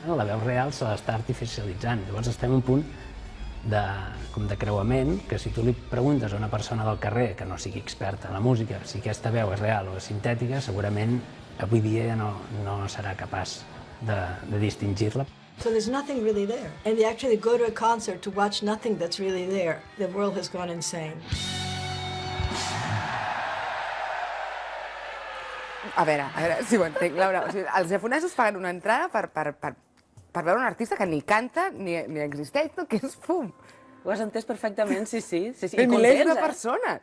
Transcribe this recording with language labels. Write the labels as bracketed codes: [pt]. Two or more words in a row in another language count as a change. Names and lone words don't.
[ca] La veu real se l'està artificialitzant. Llavors estem en un punt de creuament que si tu li preguntes a una persona del carrer que no sigui experta en la música si aquesta veu és real o és sintètica, segurament avui dia no serà capaç de distingir-la. [en] So there's nothing really there. And you actually go to a concert to watch nothing that's really there. The world has gone insane. [ca] A veure si ho entenc, Laura. O sigui, els japonesos paguen una entrada per veure un artista que ni canta ni existeix, tot que és fum. Ho has entès perfectament, sí. I milers de persones.